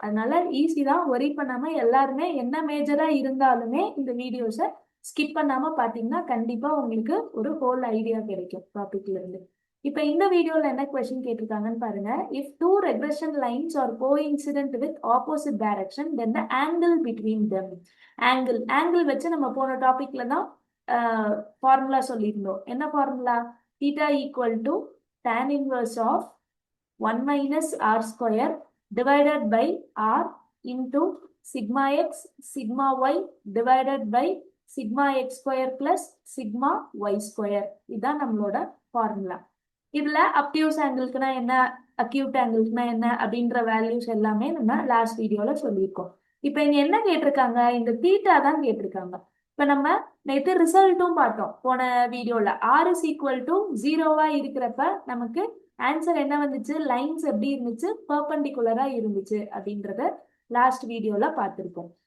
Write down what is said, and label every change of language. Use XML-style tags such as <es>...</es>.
<ta>அதனால ஈஸி தான், ஒரி பண்ணாம எல்லாருமே என்ன மேஜரா இருந்தாலுமே இந்த வீடியோஸை ஸ்கிப் பண்ணாம பாத்தீங்கன்னா கண்டிப்பா உங்களுக்கு ஒரு ஹோல் ஐடியா கிடைக்கும் டாபிக்ல இருந்து. இப்ப இந்த வீடியோல என்ன கொஸ்டின் கேட்டிருக்காங்கன்னு பாருங்க.</ta> <en>If two regression lines are coincident with opposite direction then the angle between them.</en> <ta>Angle வச்சு நம்ம போன டாபிக்ல தான் ஃபார்முலா சொல்லியிருந்தோம். என்ன formula?</ta> <en>theta equal to tan inverse of 1 minus r square divided by r into sigma x sigma y divided by sigma x square plus sigma y square.</en> <ta>இதுதான் நம்மளோட formula. இதுல அப்டியூஸ் ஆங்கிள்க்குனா என்ன, அக்யூட் ஆங்கிள்க்குனா என்ன அப்படின்ற values எல்லாமே நம்ம last வீடியோல சொல்லியிருக்கோம். இப்போ இங்க என்ன கேட்டிருக்காங்க, இந்த தீட்டா தான் கேட்டிருக்காங்க. இப்ப நம்ம நேற்று ரிசல்ட்டும் பார்த்தோம் போன வீடியோல. r is equal to 0வா இருக்கிறப்ப நமக்கு ஆன்சர் என்ன வந்துச்சு, லைன்ஸ் எப்படி இருந்துச்சு, பெர்பெண்டிகுலரா இருந்துச்சு அப்படின்றத லாஸ்ட் வீடியோல பார்த்திருக்கோம்.</ta>